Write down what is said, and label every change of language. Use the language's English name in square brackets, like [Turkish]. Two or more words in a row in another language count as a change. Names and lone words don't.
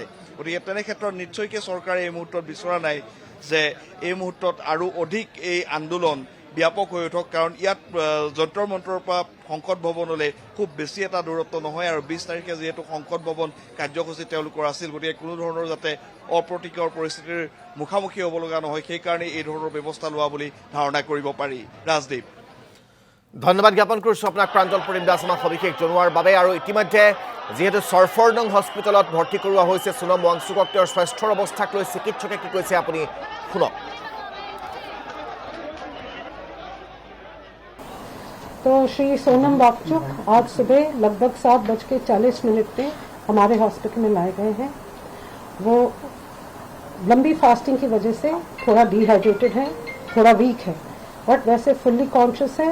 [Assamese] গতিকে তেনে ক্ষেত্ৰত নিশ্চয়কৈ চৰকাৰে এই মুহূৰ্তত বিচৰা নাই যে এই মুহূৰ্তত আৰু অধিক এই আন্দোলন ব্যাপক হৈ উঠক, কাৰণ ইয়াত যন্তৰ মন্তৰৰ পৰা সংসদ ভৱনলৈ খুব বেছি এটা দূৰত্ব নহয় আৰু 20 তাৰিখে যিহেতু সংসদ ভৱন কাৰ্যসূচী তেওঁলোকৰ আছিল, গতিকে কোনো ধৰণৰ যাতে অপ্ৰতীকৰ পৰিস্থিতিৰ মুখামুখি হ'ব লগা নহয় সেইকাৰণে এই ধৰণৰ ব্যৱস্থা লোৱা বুলি ধাৰণা কৰিব পাৰি। ৰাজদীপ, ধন্যবাদ জ্ঞাপন কৰিছোঁ আপোনাক প্ৰাঞ্জল পৰিম দাস আমাক সবিশেষ জনোৱাৰ বাবে। আৰু ইতিমধ্যে যিহেতু চৰফৰনং হস্পিটেলত ভৰ্তি কৰোৱা হৈছে সোণম ৱাংচুকক, তেওঁৰ স্বাস্থ্যৰ অৱস্থাক লৈ চিকিৎসকে কি কৈছে আপুনি শুনক। [Hindi] तो श्री सोनम वांगचुक आज सुबह लगभग 7:40 पे हमारे हॉस्पिटल में लाए गए हैं। वो लंबी फास्टिंग की वजह से थोड़ा डिहाइड्रेटेड है, थोड़ा वीक है, बट वैसे [English] fully conscious [Hindi] है।